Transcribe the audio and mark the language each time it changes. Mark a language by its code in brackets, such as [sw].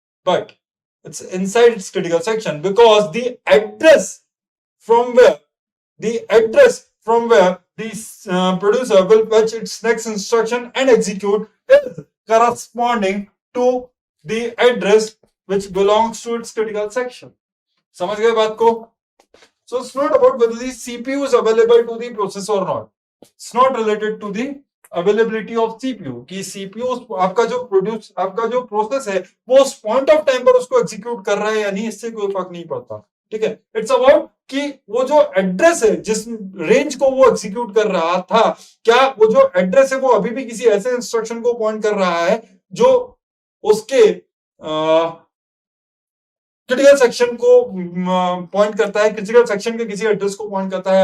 [en] But it's inside its critical section because the address from where the producer will fetch its next instruction and execute is corresponding to the address which belongs to its critical section. [hi] समझ गए बात को? [en] So it's not about whether the CPU is available to the process or not. It's not related to the availability of CPU [hi] कि CPU आपका जो process है वो उस पॉइंट ऑफ टाइम पर उसको एग्जीक्यूट कर रहा है या नहीं, इससे कोई फर्क नहीं पड़ता. ठीक है, इट्स अबाउट कि वो जो एड्रेस है जिस रेंज को वो एग्जीक्यूट कर रहा था, क्या वो जो एड्रेस है वो अभी भी किसी ऐसे इंस्ट्रक्शन को पॉइंट कर रहा है जो उसके क्रिटिकल सेक्शन को पॉइंट करता है, क्रिटिकल सेक्शन के किसी एड्रेस को पॉइंट करता है.